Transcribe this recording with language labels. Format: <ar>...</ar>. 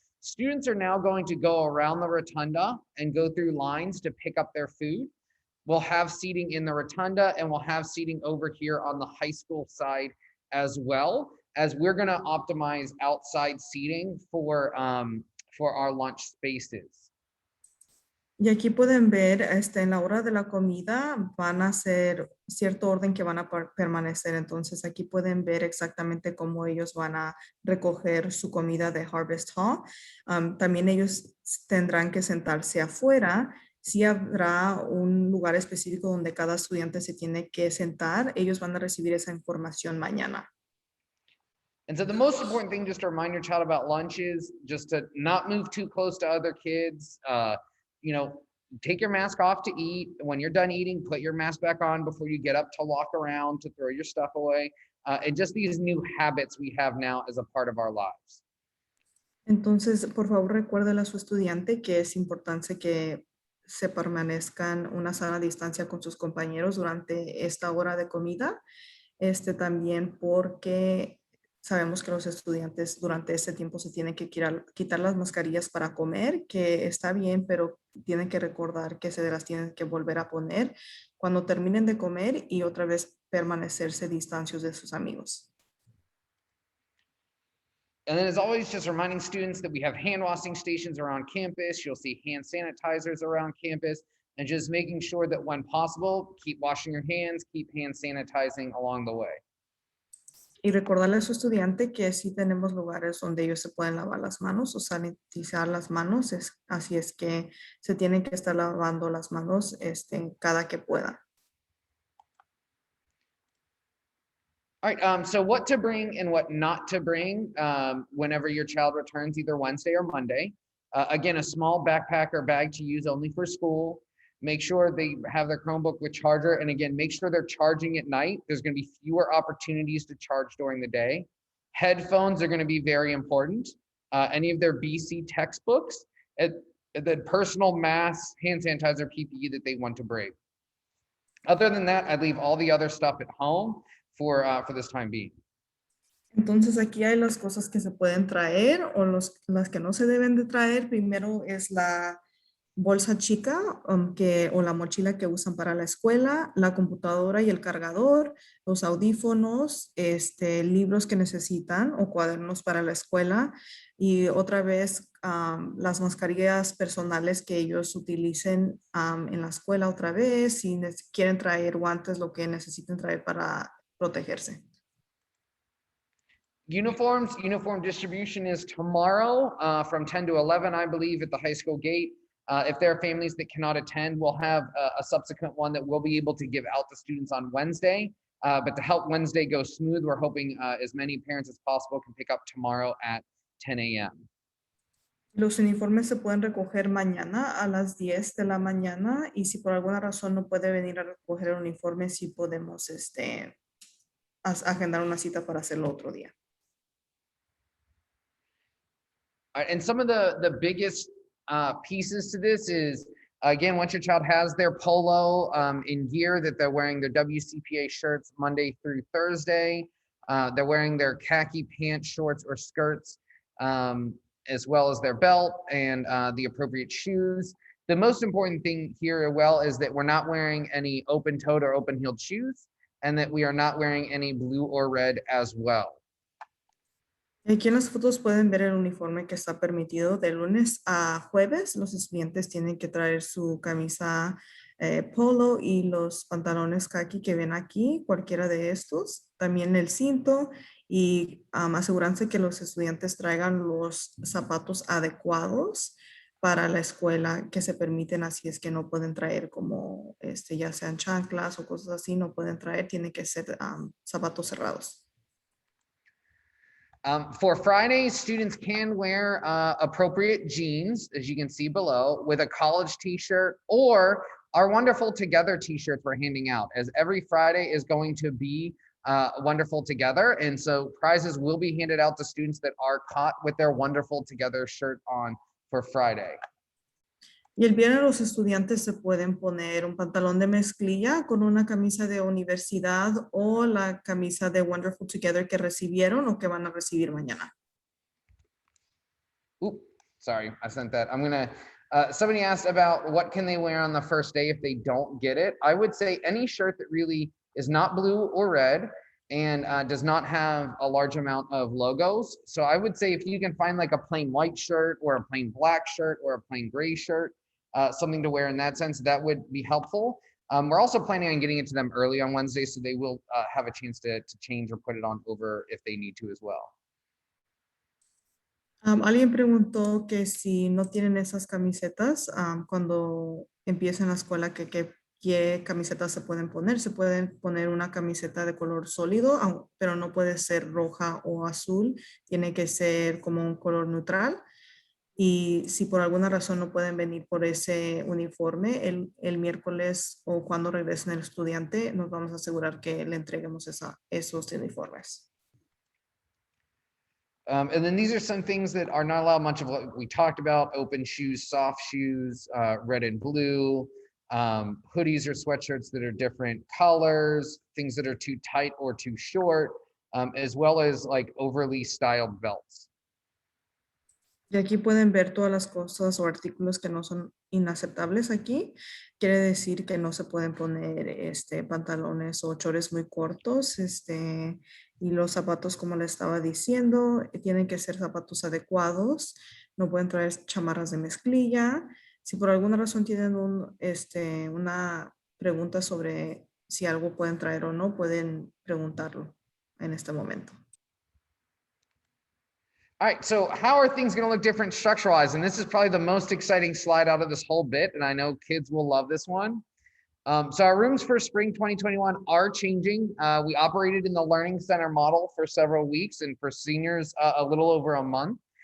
<en>Students are now going to go around the rotunda and go through lines to pick up their food. We'll have seating in the rotunda, and we'll have seating over here on the high school side as well, as we're going to optimize outside seating for our lunch spaces.</en> <es>Y aquí pueden ver, en la hora de la comida van a hacer cierto orden que van a permanecer. Entonces aquí pueden ver exactamente cómo ellos van a recoger su comida de Harvest Hall. También ellos tendrán que sentarse afuera. Sí habrá un lugar específico donde cada estudiante se tiene que sentar. Ellos van a recibir esa información mañana.</es> <en>And so the most important thing just to remind your child about lunch is just to not move too close to other kids. You know, take your mask off to eat. When you're done eating, put your mask back on before you get up to walk around, to throw your stuff away. And just these new habits we have now as a part of our lives.</en> <es>Entonces, por favor, recuérdele a su estudiante que es importante que se permanezcan una sana distancia con sus compañeros durante esta hora de comida. También porque sabemos que los estudiantes durante este tiempo se tienen que quitar las mascarillas para comer, que está bien, pero tienen que recordar que se las tienen que volver a poner cuando terminen de comer y otra vez permanecerse distancios de sus amigos.</es> <en>And then as always, just reminding students that we have hand washing stations around campus. You'll see hand sanitizers around campus, and just making sure that when possible, keep washing your hands, keep hand sanitizing along the way.</en> <es>Y recordarle a su estudiante que sí tenemos lugares donde ellos se pueden lavar las manos o sanitizar las manos. Así es que se tienen que estar lavando las manos cada que puedan.</es> <en>All right, so what to bring and what not to bring whenever your child returns either Wednesday or Monday. Again, a small backpack or bag to use only for school. Make sure they have their Chromebook with charger. And again, make sure they're charging at night. There's going to be fewer opportunities to charge during the day. Headphones are going to be very important. Any of their BC textbooks, the personal masks, hand sanitizer, PPE that they want to bring. Other than that, I'd leave all the other stuff at home for this time being.</en> <es>Entonces aquí hay las cosas que se pueden traer o las que no se deben de traer. Primero es la bolsa chica o la mochila que usan para la escuela, la computadora y el cargador, los audífonos, libros que necesitan o cuadernos para la escuela y otra vez las mascarillas personales que ellos utilicen en la escuela otra vez, si quieren traer guantes, lo que necesiten traer para protegerse.</es> <en>Uniform distribution is tomorrow from 10 to 11, I believe, at the high school gate. If there are families that cannot attend, we'll have a subsequent one that we'll be able to give out to students on Wednesday. But to help Wednesday go smooth, we're hoping as many parents as possible can pick up tomorrow at 10 a.m.</en> <es>Los uniformes se pueden recoger mañana a las 10 de la mañana y si por alguna razón no puede venir a recoger el uniforme, sí podemos agendar una cita para hacerlo otro día.</es> <en>And some of the biggest pieces to this is, again, once your child has their polo in gear, that they're wearing their WCPA shirts Monday through Thursday. They're wearing their khaki pants, shorts, or skirts, as well as their belt and the appropriate shoes. The most important thing here as well is that we're not wearing any open-toed or open-heeled shoes, and that we are not wearing any blue or red as well.</en> <es>Aquí en las fotos pueden ver el uniforme que está permitido de lunes a jueves. Los estudiantes tienen que traer su camisa polo y los pantalones khaki que ven aquí, cualquiera de estos. También el cinto y aseguranse que los estudiantes traigan los zapatos adecuados para la escuela que se permiten, así es que no pueden traer como ya sean chanclas o cosas así, no pueden traer, tienen que ser zapatos cerrados.</es> <en>For Fridays, students can wear appropriate jeans, as you can see below, with a college t-shirt or our Wonderful Together t-shirts we're handing out, as every Friday is going to be Wonderful Together. And so prizes will be handed out to students that are caught with their Wonderful Together shirt on for Friday.</en> <es>Y el viernes los estudiantes se pueden poner un pantalón de mezclilla con una camisa de universidad o la camisa de Wonderful Together que recibieron o que van a recibir mañana.</es> <en>Oop, sorry, I sent that. I'm gonna, somebody asked about what can they wear on the first day if they don't get it. I would say any shirt that really is not blue or red and does not have a large amount of logos. So I would say if you can find like a plain white shirt or a plain black shirt or a plain gray shirt, something to wear in that sense, that would be helpful. We're also planning on getting it to them early on Wednesday, so they will have a chance to change or put it on over if they need to as well.</en> <es>Alguien preguntó que si no tienen esas camisetas, cuando empiecen la escuela, qué camisetas se pueden poner. Se pueden poner una camiseta de color sólido, pero no puede ser roja o azul. Tiene que ser como un color neutral. Y si por alguna razón no pueden venir por ese uniforme, el miércoles o cuando regresen el estudiante, nos vamos a asegurar que le entreguemos esos uniformes.</es> <en>And then these are some things that are not allowed, much of what we talked about: open shoes, soft shoes, red and blue, hoodies or sweatshirts that are different colors, things that are too tight or too short, as well as like overly styled belts.</en> <es>Y aquí pueden ver todas las cosas o artículos que no son inaceptables aquí. Quiere decir que no se pueden poner pantalones o chores muy cortos, y los zapatos, como le estaba diciendo, tienen que ser zapatos adecuados. No pueden traer chamarras de mezclilla. Si por alguna razón tienen una pregunta sobre si algo pueden traer o no, pueden preguntarlo en este momento.</es> <en>All right, so how are things going to look different structure-wise? And this is probably the most exciting slide out of this whole bit, and I know kids will love this one. So our rooms for spring 2021 are changing. We operated in the Learning Center model for several weeks, and for seniors, a little over a month.</en>